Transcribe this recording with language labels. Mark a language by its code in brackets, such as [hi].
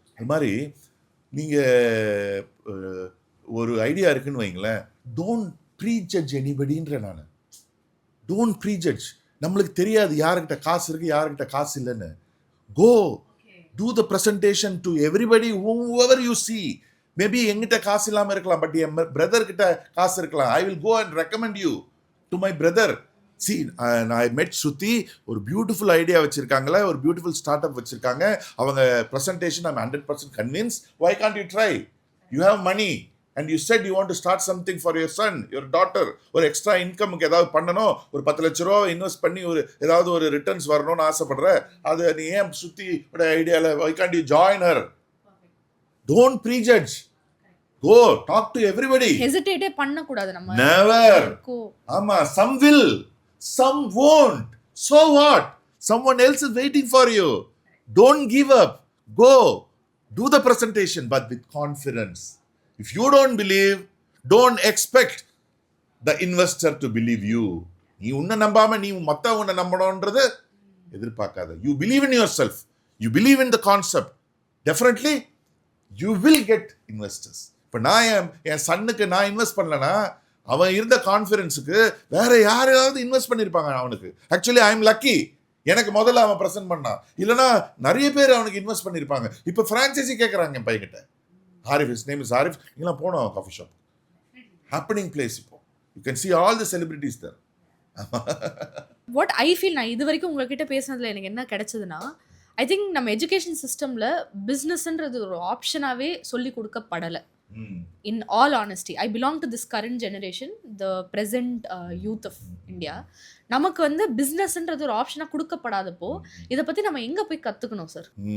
[ta] அது மாதிரி நீங்கள் ஒரு ஐடியா இருக்குன்னு வைங்களேன், [en] don't prejudge எனிபடின்ற [ta] நான். [en] Don't prejudge. [ta] நம்மளுக்கு தெரியாது யாருக்கிட்ட காசு இருக்குது யாருக்கிட்ட காசு இல்லைன்னு. [en] Go do the presentation to everybody whoever you see. [ta] Maybe எங்கிட்ட காசு இல்லாமல் இருக்கலாம், பட் என் பிரதர் கிட்ட காசு இருக்கலாம். [en] I will go and recommend you to my brother. See, I met Shruti, [ta] ஒரு பியூட்டிஃபுல் ஐடியா வச்சிருக்காங்களே, ஒரு பியூட்டிஃபுல் ஸ்டார்ட் அப் வச்சிருக்காங்க. அவங்க presentation [en] I'm 100% convinced. Why can't you try? You have money and you said you want to start something for your son, your daughter. [ta] ஒரு extra இன்கமுக்கு ஏதாவது பண்ணணும், ஒரு 10 லட்ச ரூபா இன்வெஸ்ட் பண்ணி ஒரு ஏதாவது ஒரு ரிட்டர்ன்ஸ் வரணும்னு ஆசைப்படுற, அது நீ ஏன் சுத்தி ஐடியாவில் [en] why can't you join her? Don't prejudge. Go talk to everybody. [ta] ஹெசிடேட்டே பண்ண கூடாது நம்ம. [en] Never. ஆமா, some will, some won't. So what? Someone else is waiting for you. Don't give up. Go. Do the presentation, but with confidence. If you don't believe, don't expect the investor to believe you. [ta] நீ உன்னை நம்பாம நீ மத்த உன்னை நம்பணும்ன்றது எதிர்பார்க்காத. [en] You believe in yourself. You believe in the concept. Definitely, you will get investors. [ta] இப்போ நான் என் சன்னுக்கு நான் இன்வெஸ்ட் பண்ணலன்னா அவன் இருந்த கான்ஃபிடன்ஸுக்கு வேற யாரையாவது இன்வெஸ்ட் பண்ணியிருப்பாங்க அவனுக்கு. [en] actually I am lucky, [ta] எனக்கு முதல்ல அவன் ப்ரெசென்ட் பண்ணான், இல்லைனா நிறைய பேர் அவனுக்கு இன்வெஸ்ட் பண்ணியிருப்பாங்க. இப்போ ஃப்ரான்ச்சைசி கேட்குறாங்க என் பையன்கிட்ட. [en] Arif, his name is Arif. [ta] நீங்களாம் போனோம் காஃபி ஷாப், ஹேப்பனிங் பிளேஸ். [en] இப்போ you can see all the celebrities there. What I feel, [ta] நான் இது வரைக்கும் உங்ககிட்ட பேசுனதுல எனக்கு என்ன கிடைச்சதுன்னா, [en] I think [ta] நம்ம எஜுகேஷன் சிஸ்டமில் பிஸ்னஸ்ன்றது ஒரு ஆப்ஷனாகவே சொல்லி கொடுக்கப்படலை. [en] In all honesty, I belong to this current generation, the present youth of India. [ta] நமக்கு வந்து பிஸ்னஸ்ன்றது ஒரு ஆப்ஷனாக கொடுக்கப்படாதப்போ இதை பற்றி நம்ம எங்கே போய் கற்றுக்கணும் சார்?